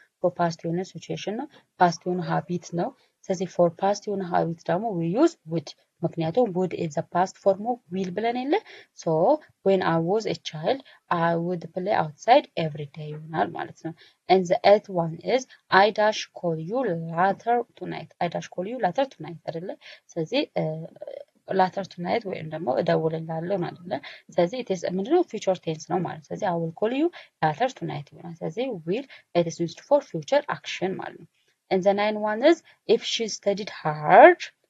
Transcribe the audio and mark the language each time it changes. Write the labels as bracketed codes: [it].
[en] for past የሆነ situation ነው፣ past የሆነ habit ነው። ስለዚህ for past የሆነ habit ደግሞ we use would [am] ምክንያቱም [en] would is the past form of will [am] ብለን የለ? [en] so when I was a child I would play outside every day ይሆናል ማለት ነው። and the eighth one is I dash call you later tonight. I dash call you later tonight አይደለ? [am] ስለዚህ [en] later tonight [am] ወይም ደግሞ እደውልልሃለሁ ነው አይደለ? ስለዚህ it is ምንድነው? [en] future tense [am] ነው ማለት። ስለዚህ [en] I will call you later tonight [am] ይሆናል። ስለዚህ [en] will it is used for future action [am] ማለት ነው። [en] and the ninth one is if she studied hard